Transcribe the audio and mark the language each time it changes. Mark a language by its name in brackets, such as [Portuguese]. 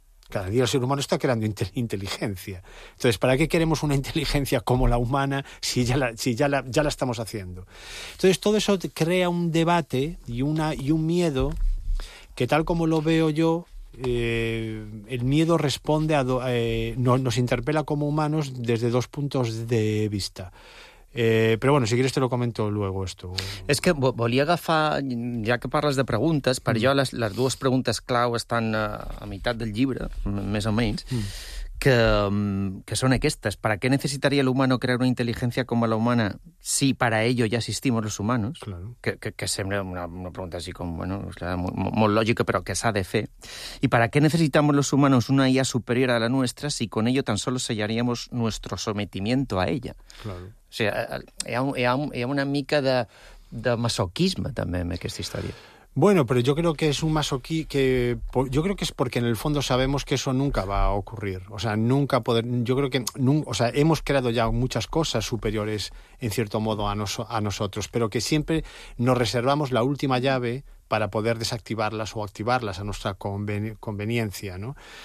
[Spanish] Cada día el ser humano está creando inteligencia. Entonces, ¿para qué queremos una inteligencia como la humana si ya la estamos haciendo? Entonces, todo eso crea un debate y un miedo que, tal como lo veo yo, el miedo responde nos interpela como humanos desde dos puntos de vista. [Catalan] Però [Spanish] bueno, si quieres te lo comento luego esto. [Catalan] És que volia agafar, ja que parles de preguntes, per jo les dues preguntes clau estan a meitat del llibre, més o menys, que són aquestes. [Spanish] ¿Para qué necesitaría el humano crear una inteligencia como la humana si para ello ya existimos los humanos? Claro. [Catalan] Que sembla una pregunta [Spanish] así como, [Catalan] bueno, molt lógica, però que s'ha de fer. [Spanish] ¿Y para qué necesitamos los humanos una IA superior a la nuestra si con ello tan solo sellaríamos nuestro sometimiento a ella? Claro. [Catalan] O sigui, hi ha una mica de masoquisme també en aquesta història. [Spanish] Bueno, pero yo creo que es un masoquismo que yo creo que es porque en el fondo sabemos que eso nunca va a ocurrir. O sea, nunca poder. Yo creo que hemos creado ya muchas cosas superiores en cierto modo a nosotros, pero que siempre nos reservamos la última llave para poder desactivarlas o activarlas a nuestra conveniencia, ¿no?